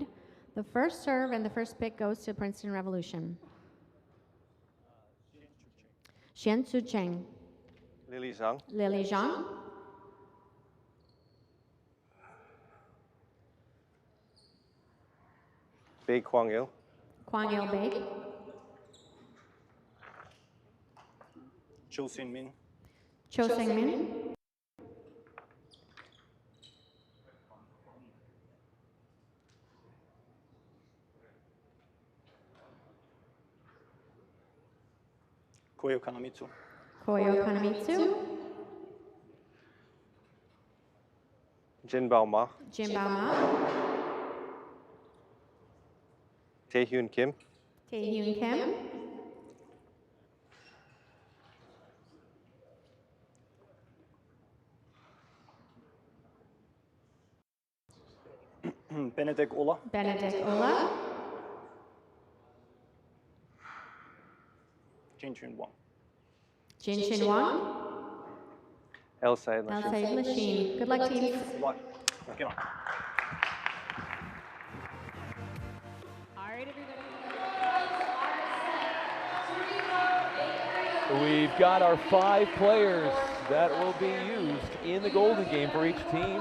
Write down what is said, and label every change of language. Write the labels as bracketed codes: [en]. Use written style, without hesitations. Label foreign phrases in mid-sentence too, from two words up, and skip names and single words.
[en] The first serve and the first pick goes to Princeton Revolution. Xian-Tzu Cheng. Lily Zhang. Lily Zhang. Bei Kwang Il. Kwang Il Bei. Cho Seung Min. Cho Seung Min. Koyo Kanemitsu. Koyo Kanemitsu. Jin Bao Ma. Jin Bao Ma. Taehyun Kim. Taehyun Kim. Benedict Ola. Benedict Ola. Jin Chun Wang. Jin Chun Wang. El Sayed El Sayed Lachine. Good luck, teams. Get on. All right, everybody. We've got our 5 players that will be used in the Golden Game for each team.